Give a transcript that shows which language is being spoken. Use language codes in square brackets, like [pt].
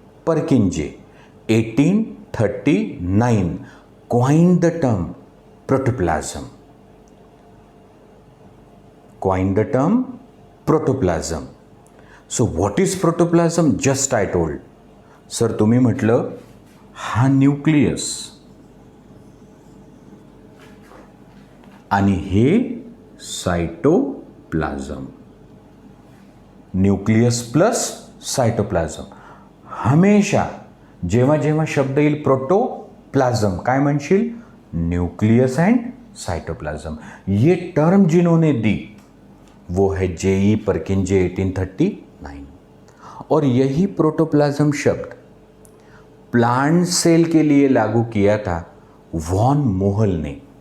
[en] Purkinje 1839 coined the term protoplasm. Coined the term protoplasm. So what is protoplasm? Just I told. [mr] Sir तुम्ही म्हटलं हा nucleus आणि हे cytoplasm. Nucleus plus cytoplasm. हमेशा जेव्हा जेव्हा शब्द येईल प्रोटोप्लाझम काय म्हणशील? [hi] Nucleus and cytoplasm. ये टर्म जिन्होंने दी वो है J.E. परकिंजे 1839. और यही प्रोटोप्लाज्म शब्द प्लांट सेल के लिए लागू किया था वॉन मोहल ने.